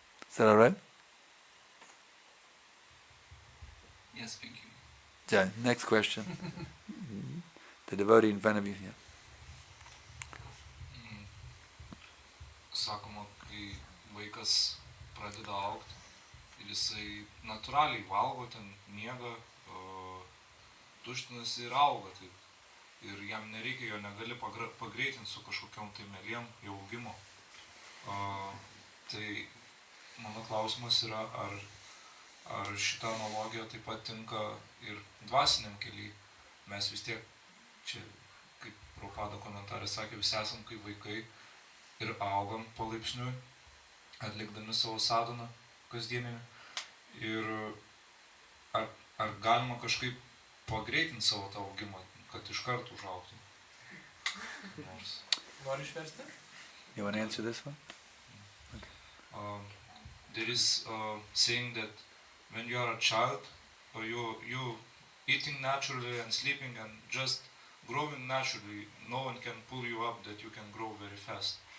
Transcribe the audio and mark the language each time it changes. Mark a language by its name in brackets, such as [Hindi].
[English] Is that all right? Yes, thank you. Yeah, next question. The devotee in front of you. Yeah. [Lithuanian] Sakoma, kai vaikas pradeda augti ir jisai natūraliai valgo, ten miega, tuštinasi ir auga. Tai, ir jam nereikia, jo negali pagreitinti su kažkokiom tai meliem jau augimo. Tai mano klausimas yra, ar šita analogija taip pat tinka ir dvasiniam kely. Mes vis tiek, čia kaip Prabhupada komentarė sakė, visi esam kaip vaikai ir augam palaipsniui, atlikdami savo sadhaną kasdieninį. Ir ar galima kažkaip pagreitinti savo tą augimą, kad iš karto užaugtum? Nori išversti? [English] You want to answer this one? Okay. There is saying that when you are a child, or you eating naturally and sleeping and just growing naturally, no one can pull you up that you can grow very fast.